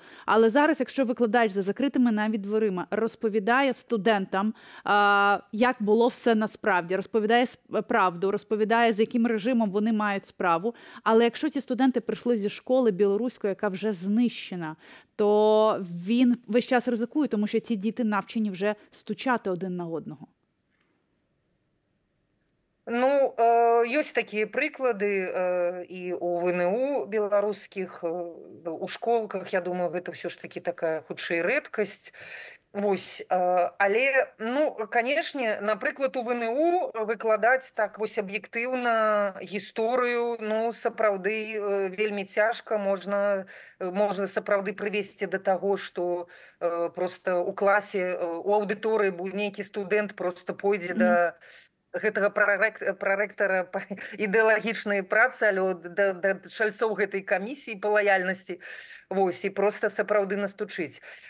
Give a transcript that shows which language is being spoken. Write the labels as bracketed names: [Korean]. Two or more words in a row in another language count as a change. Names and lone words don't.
[Ukrainian] Але зараз, якщо викладач за закритими навіть дверима розповідає студентам, як було все насправді, розповідає правду, розповідає, з яким режимом вони мають справу. Але якщо ці студенти прийшли зі школи білоруської, яка вже знищена, то він весь час ризикує, тому що ці діти навчені вже стучати один на одного. [Belarusian] Ёсць такія прыклады і у ВНУ беларускіх, у школках, я думаю, гэта ўсё ж такі такая хутчэй рэдкасць. Вось, але, канешне, напрыклад, у ВНУ выкладаць так вось аб'ектыўна гісторыю, сапраўды вельмі цяжка, можна сапраўды прывесці да таго, што проста у класе, у аўдыторыі нейкі студэнт проста пойдзе да гэтага прарэктара па ідэалагічнай працы, але да чальцоў гэтай камісіі па лаяльнасці, вось, і проста сапраўды настучыць.